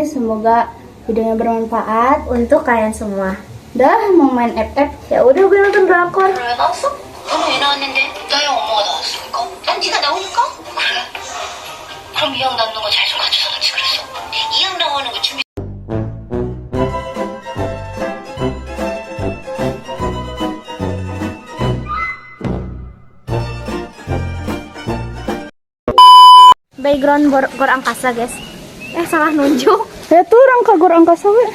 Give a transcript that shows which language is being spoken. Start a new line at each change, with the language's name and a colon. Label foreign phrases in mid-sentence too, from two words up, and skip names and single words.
Indonesian: Semoga videonya bermanfaat Untuk kalian semua. Dah mau main FF. Ya udah gue nonton drakor.
Korean: 왜 나왔어? 너는 왜 나왔는데? 나의 엄마가 나왔으니까. 난 네가 나오니까? 그래. 그럼 이왕 나오는 거 잘 좀 갖춰서 같이 그랬어. 이왕 나오는 거 준비.
Indonesian: Background gor angkasa guys. Salah nunjuk. Ya tuh orang kagor angkasa we.